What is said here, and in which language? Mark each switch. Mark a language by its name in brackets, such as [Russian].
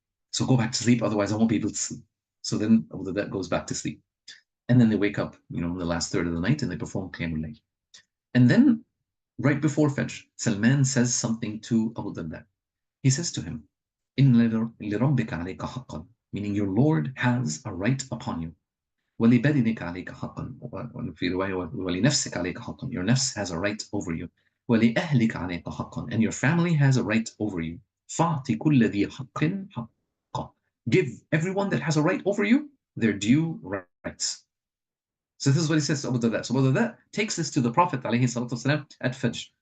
[English] So go back to sleep, otherwise I won't be able to sleep. So then Abu Darda goes back to sleep. And then they wake up, in the last third of the night and they perform Qiyamul Layl. And then right before Fajr, Salman says something to Abu Darda. He says to him, [Arabic] إِنَّ لِرَبِّكَ عَلَيْكَ حَقًّا, [English] meaning your Lord has a right upon you. [Arabic] وَلِبَدِنِكَ عَلَيْكَ حَقًّا, وفي رواية وَلِنَفْسِكَ عَلَيْكَ حَقًّا, [English] your nafs has a right over you. [Arabic] وَلِأَهْلِكَ عَلَيْكَ حَقًّا, [English] and your family has a right over you. [Arabic] فَأْعْطِ كُلَّ ذِي حَقٍّ حَقًّا, [English] give everyone that has a right over you their due rights. So this is what he says to Abu Darda. So Abu Darda takes this to the Prophet ﷺ at Fajr.